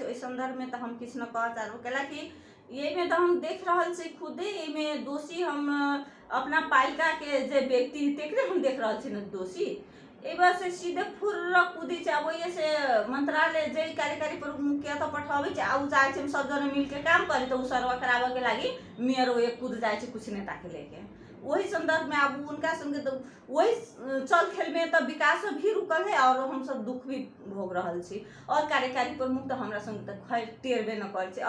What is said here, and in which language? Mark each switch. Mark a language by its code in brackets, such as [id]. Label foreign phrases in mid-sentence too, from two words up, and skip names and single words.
[mai] ओहि संदर्भ में तो हम किछ न कह चाहब, कैलाकि ये में तो हम देख रहल छी खुदे में दोषी हम अपना पालिका के जे व्यक्ति तेकरे हम देख रहल छी न दोषी। एबार से सीधे फुर्र कूदी छै, वही से मंत्रालय जे कार्यकारी प्रमुख के तो पठावे छै, आउ चाहे छै सब जने मिल के काम करे तो उ सर्वे करावे के लागी मेयर वो कूद जाए छै कुछ नेता के लेके। वही संदर्भ में अब उनका संगे तो वही चल खेल में तो विकास भी रुकल है और हम सब दुख भी भोग रहल छी। और कार्यकारी प्रमुख तो हमरा संगे तो खैर टेरबे न करे छै।